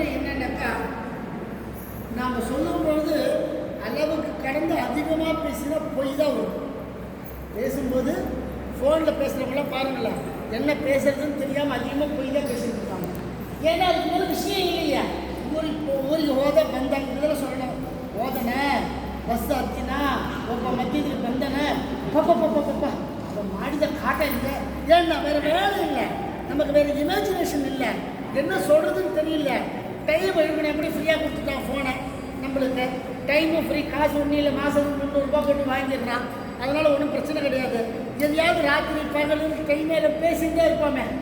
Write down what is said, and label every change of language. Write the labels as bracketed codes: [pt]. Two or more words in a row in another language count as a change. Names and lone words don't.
[ta] என்னன்னாக்கா நாம் சொல்லும்பொழுது அளவுக்கு கடந்து அதிகமாக பேசினா பொய் தான் வரும். பேசும்போது ஃபோனில் பேசுகிறவங்களாம் பாருங்களேன், என்ன பேசுறதுன்னு தெரியாமல் அதிகமாக பொய் தான் பேசிட்டு இருக்காங்க. ஏன்னா அதுக்கு மேலே விஷயம் இல்லையா. ஊருக்கு [kn] ಹೋದ ಬಂದಂಗೆ [ta] இதெல்லாம் சொல்லணும். [kn] ಹೋದನೆ ಬಸ್ ಹತ್ತಿನ ಒಬ್ಬ ಮಧ್ಯದಲ್ಲಿ ಬಂದನೆ ಪಪ್ಪ அவன் ಮಾಡಿದ ಕಾಟ இல்லை. [ta] ஏன்னா வேறு வேலை இல்லை, நமக்கு வேறு இமேஜினேஷன் இல்லை, என்ன சொல்கிறதுன்னு தெரியல. டைம் எழுப்பின எப்படி ஃப்ரீயாக கொடுத்துட்டான் ஃபோனை. நம்மளுக்கு டைமும் ஃப்ரீ, காசு ஒன்றும் இல்லை, மாதத்துக்கு 300 ரூபா போட்டு வாங்கிடுறான். அதனால் ஒன்றும் பிரச்சனை கிடையாது. எதையாவது ராத்திரி பகலும் கைமேல பேசிகிட்டே இருப்போமே.